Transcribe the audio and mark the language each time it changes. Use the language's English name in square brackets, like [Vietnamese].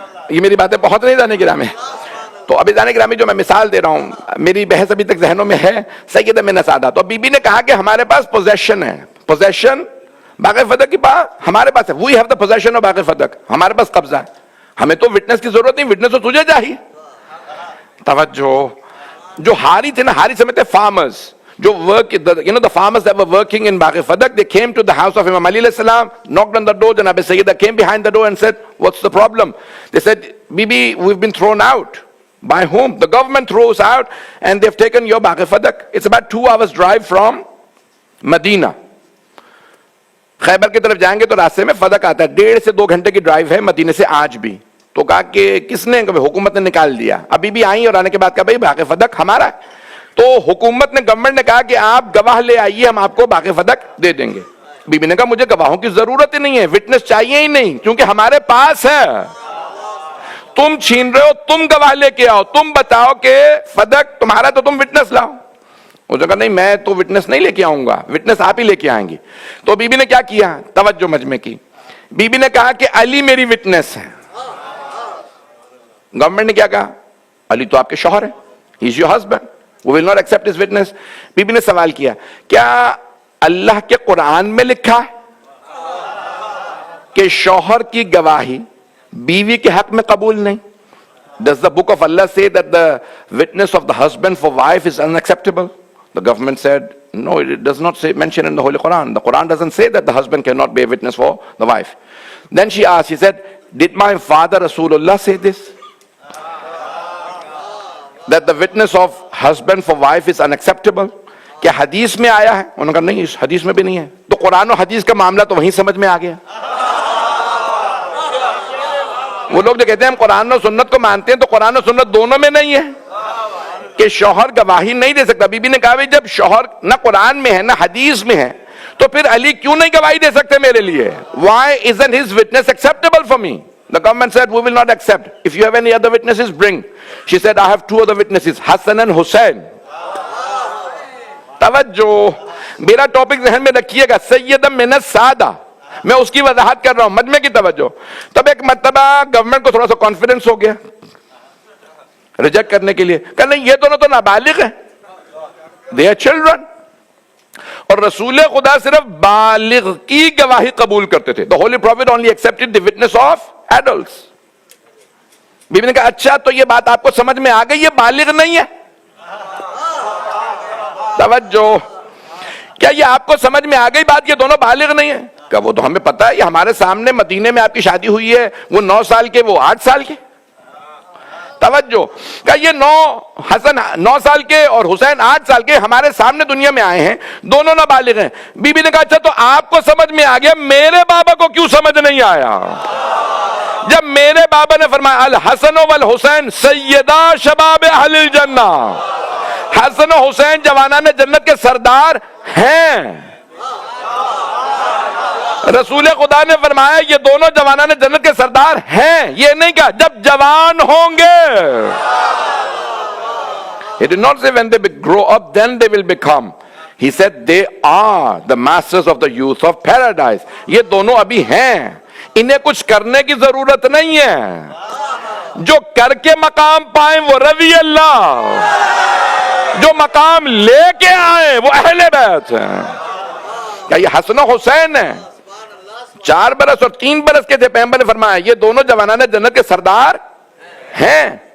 [Urdu] یہ میری باتیں بہت نہیں جانے گرامی. تو ابھی جانے گرامی جو میں مثال دے رہا ہوں, میری بحث ابھی تک ذہنوں میں ہے. سیدہ من سادہ, تو بی بی نے کہا کہ ہمارے پاس پوزیشن ہے. پوزیشن باغ فدق کی بات ہمارے پاس ہے. [English] we have the position of Bagh Fadak, [Urdu] ہمارے پاس قبضہ ہے. ہمیں تو وٹنس کی ضرورت نہیں, وٹنس تو تجھے چاہیے. توجہ, جو ہاری تھے نا, ہاری سمجھتے فارمرز, جو [English] work, you know the farmers that were working in Bagh Fadak, they came to the house of Imam Ali alayhi salam, knocked on the door. Janab Sayyidah came behind the door and said, what's the problem? They said, Bibi, we've been thrown out. By whom? The government threw us out and they've taken your Bagh Fadak. It's about 2 hours drive from Medina. [Urdu] خیبر کی طرف جائیں گے تو راستے میں فدق آتا ہے. 1.5 سے 2 گھنٹے کی ڈرائیو ہے مدینے سے آج بھی. تو کہا کہ کس نے, حکومت نے نکال دیا. ابھی بھی آئی اور آنے کے بعد کہا بھائی باغ فدق ہمارا ہے. تو حکومت نے, گورنمنٹ نے کہا کہ آپ گواہ لے آئیے, ہم آپ کو باغ فدق دے دیں گے. بی بی نے کہا مجھے گواہوں کی ضرورت ہی نہیں ہے, وٹنس چاہیے ہی نہیں, کیونکہ ہمارے پاس ہے. تم چھین رہے ہو, تم گواہ لے کے آؤ, تم بتاؤ کہ فدق تمہارا, تو تم وٹنس لاؤ. اس نے کہا نہیں میں تو وٹنس نہیں لے کے آؤں گا, وٹنس آپ ہی لے کے آئیں گے. تو بی بی نے کیا کیا, توجہ مجمع کی, بی بی نے کہا کہ علی میری وٹنس ہے. گورنمنٹ نے کیا کہا, علی تو آپ کے شوہر ہیں, [English] He is your husband, we will not accept his witness. [Urdu] Be be نے سوال کیا کیا اللہ کے قرآن میں لکھا ہے کہ شوہر کی گواہی بیوی کے حق میں قبول نہیں؟ [English] Does the book of Allah say that the witness of the husband for wife is unacceptable? The government said, no, it does not say, mention in the Holy Quran. The Quran doesn't say that the husband cannot be a witness for the wife. Then she asked, she said, did my father Rasulullah say this? That the witness of husband for wife is unacceptable? [Urdu] کیا حدیث میں آیا ہے؟ انہوں نے کہا نہیں, اس حدیث میں بھی نہیں ہے. تو قرآن و حدیث کا معاملہ تو وہیں سمجھ میں آ گیا. وہ لوگ جو کہتے ہیں ہم قرآن و سنت کو مانتے ہیں, تو قرآن و سنت دونوں میں نہیں ہے کہ شوہر گواہی نہیں دے سکتا. بی بی نے کہا بھائی جب شوہر نہ قرآن میں ہے نہ حدیث میں ہے, تو پھر علی کیوں نہیں گواہی دے سکتے میرے لیے؟ [English] Why isn't his witness acceptable for me? The government said, we will not accept. If you have any other witnesses, bring. She said, I have 2 other witnesses, Hassan and Hussein. [Urdu] توجہ, میرا ٹاپک ذہن میں رکھیے گا, سیدہ من السادہ, میں اس کی وضاحت کر رہا ہوں، مجمع کی توجہ. تب ایک مرتبہ گورنمنٹ کو تھوڑا سا کانفیڈنس ہو گیا ریجیکٹ کرنے کے لیے، کہ نہیں یہ دونوں تو نابالغ ہیں، [English] they are children. [Urdu] اور رسول خدا صرف بالغ کی گواہی قبول کرتے تھے. [English] The Holy Prophet only accepted the witness of adults. [Urdu] Be be نے کہا اچھا تو یہ بات آپ کو سمجھ میں آ گئی، یہ بالغ نہیں ہے. توجہ، کیا یہ آپ کو سمجھ میں آ گئی بات، یہ دونوں بالغ نہیں ہیں؟ کہ وہ تو ہمیں پتا ہے، یہ ہمارے سامنے مدینے میں آپ کی شادی ہوئی ہے، وہ 9 سال کے، وہ 8 سال کے. توجہ، کہ یہ حسن 9 سال کے اور حسین 8 سال کے ہمارے سامنے دنیا میں آئے ہیں، دونوں نابالغ ہیں. بی بی نے کہا اچھا تو آپ کو سمجھ میں آ گیا، میرے بابا کو کیوں سمجھ نہیں آیا؟ جب میرے بابا نے فرمایا [Arabic] الحسن والحسین سیدہ شباب اہل الجنہ، [Urdu] حسن و حسین جوانان جنت کے سردار ہیں. رسول خدا نے فرمایا یہ دونوں جوانان جنت کے سردار ہیں، یہ نہیں کہا جب جوان ہوں گے. [English] He did not say when they grow up then they will become. He said they are the masters of the youth of paradise. [Urdu] یہ دونوں ابھی ہیں، انہیں کچھ کرنے کی ضرورت نہیں ہے. جو کر کے مقام پائیں وہ رضی اللہ، جو مقام لے کے آئیں وہ اہل بیت ہیں. کیا یہ حسن و حسین ہیں؟ 4 برس اور 3 برس کے تھے، پیغمبر نے فرمایا یہ دونوں جوانان جنت کے سردار ہیں.